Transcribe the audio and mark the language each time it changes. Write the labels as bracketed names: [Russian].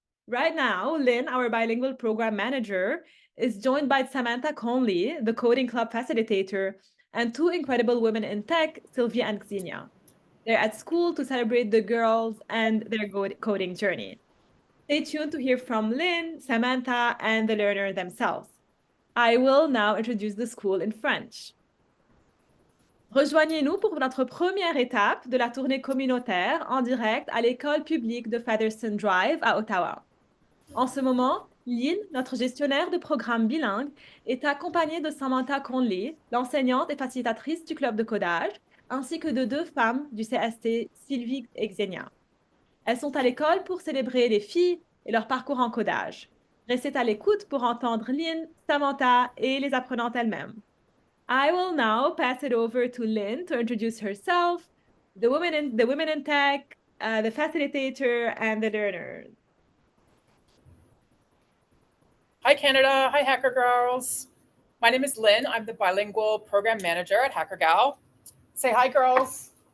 [English] Right now, Lynn, our bilingual program manager, is joined by Samantha Conley, the coding club facilitator, and 2 incredible women in tech, Sylvia and Xenia. They're at school to celebrate the girls and their coding journey. Stay tuned to hear from Lynn, Samantha, and the learner themselves. I will now introduce the school in French. [French] Rejoignez-nous pour notre première étape de la tournée communautaire en direct à l'école publique de Featherston Drive à Ottawa. En ce moment, Lynn, notre gestionnaire de programme bilingue, est accompagnée de Samantha Conley, l'enseignante et facilitatrice du club de codage, ainsi que de 2 femmes du CST, Sylvie et Xenia. Elles sont à l'école pour célébrer les filles et leur parcours en codage. Restez à l'écoute pour entendre Lynn, Samantha et les apprenantes elles-mêmes. [English] I will now pass it over to Lynn to introduce herself, the women in tech, the facilitator, and the learners. Hi, Canada. Hi, Hacker Girls. My name is Lynn. I'm the bilingual program manager at Hackergal. Say hi, girls.